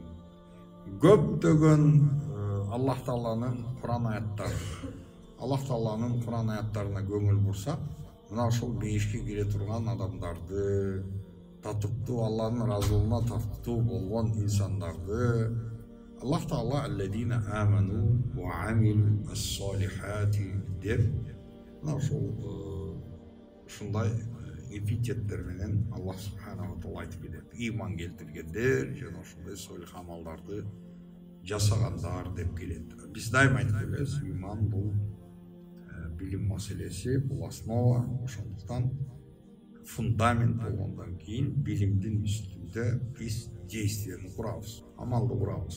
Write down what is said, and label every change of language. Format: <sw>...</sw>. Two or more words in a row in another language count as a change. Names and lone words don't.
<ky>Көптөгөн Аллах Тааланын Кур'ан аяттары, Аллах Тааланын Кур'ан аяттарына көңүл бурсак, мына ошол бейишке кире турган адамдарды, татыптуу Алланын разылыгына татыптуу болгон инсандарды Аллах Таала</ky> <ar>الذين آمنوا وعملوا الصالحات</ar> <ky>деп мына ошол ушундай эпитеттер менен Аллах</ky> <ar>سبحانه وتعالى</ar> <ky>айтып кетет. Иман келтиргендер жана ошондой солих амалдарды жасагандар деп келет. Биз дайыма айтып келебиз, иман бул билим маселеси, бул основа. Ошондуктан фундамент болгондон кийин билимдин үстүндө биз действияны курабыз, амалды курабыз.</ky>